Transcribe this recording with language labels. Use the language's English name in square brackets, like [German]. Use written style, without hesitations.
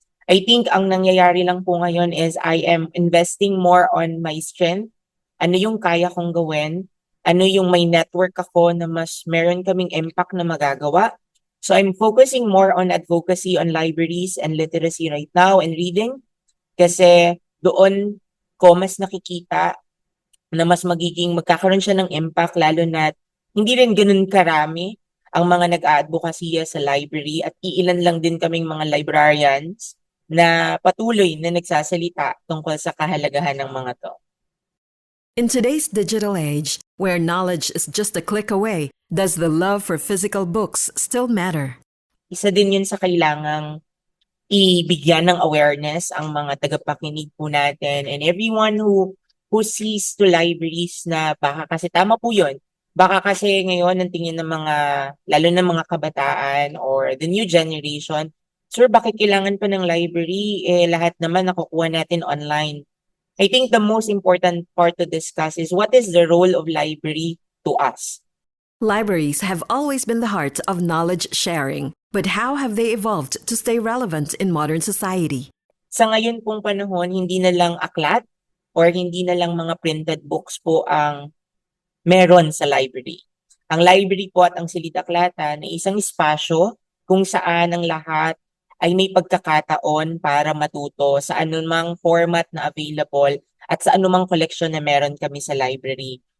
[English] I think [Filipino] ang nangyayari lang po ngayon [English] is I am investing more on my strength. [Filipino] Ano yung kaya kong gawin? Ano yung may network ako na mas meron kaming impact na magagawa? [English] So I'm focusing more on advocacy on libraries and literacy right now and reading. [Filipino] Kasi doon ko mas nakikita na mas magkakaroon siya ng impact lalo na Hindi rin ganun karami ang mga nag-aadvokasya sa library at iilan lang din kaming mga librarians na patuloy na nagsasalita tungkol sa kahalagahan ng mga to. [English] In today's digital age, where knowledge is just a click away, does the love for physical books still matter? [Filipino] Isa din yun sa kailangang ibigyan ng awareness ang mga tagapakinig po natin [English] and everyone who sees to libraries [Filipino] na baka kasi tama po yun. Baka kasi ngayon ang tingin ng mga, lalo na mga kabataan [English] or the new generation, sir, [Filipino] bakit kailangan pa ng library? Eh, lahat naman nakukuha natin online. [English] I think the most important part to discuss is what is the role of library to us? Libraries have always been the heart of knowledge sharing, but how have they evolved to stay relevant in modern society? [Filipino] Sa ngayon pong panahon, hindi na lang aklat or hindi na lang mga printed books po ang meron sa library. Ang library po at ang silid-aklatan ay isang espasyo kung saan ang lahat ay may pagkakataon para matuto sa anumang format na available at sa anumang koleksyon na meron kami sa library.